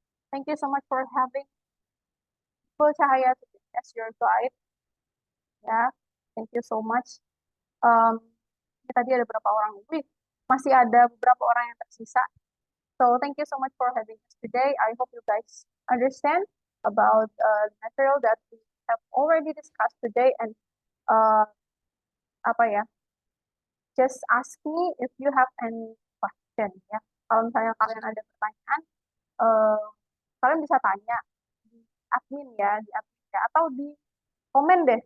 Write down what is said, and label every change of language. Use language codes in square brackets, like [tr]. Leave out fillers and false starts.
[en] Thank you so much for having Full Cahaya as your guide. Ya, thank you so much. [id] Um, ini tadi ada berapa orang? Wih, masih ada beberapa orang yang tersisa. [en] So thank you so much for having us today. I hope you guys understand about the material that we have already discussed today and uh, [id] apa ya? [en] Just ask me if you have any question ya. [id] Kalau misalnya kalian ada pertanyaan, uh, kalian bisa tanya di admin ya, atau di komen deh.